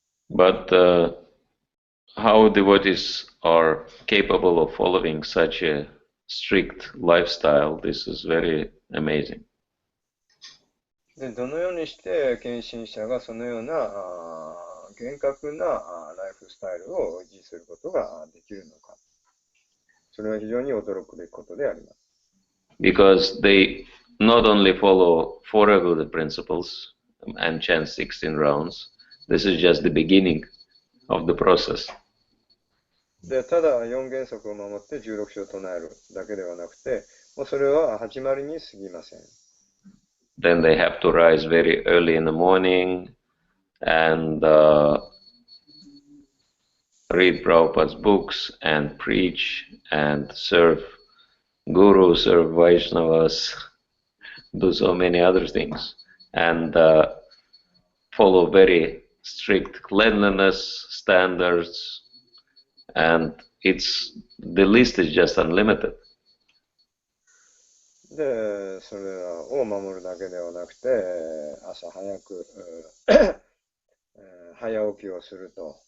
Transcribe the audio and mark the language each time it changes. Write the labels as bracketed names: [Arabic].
[English] But how devotees are capable of following such a strict lifestyle, this is very amazing. [Japanese] で、どのようにして献身者がそのような厳格なライフスタイルを維持することができるのか。それは非常に驚くべきことであります。 [English] Because they not only follow four regulative principles and chant 16 rounds, this is just the beginning of the process. [Japanese] で、ただ4原則を守って16章を唱えるだけではなくて、もうそれは始まりに過ぎません。 [English] Then they have to rise very early in the morning and read Prabhupada's books and preach and serve Guru, serve Vaishnavas, do so many other things, and follow very strict cleanliness standards, and the list is just unlimited. [Japanese] で、それらを守るだけではなくて、朝早く早起きをすると。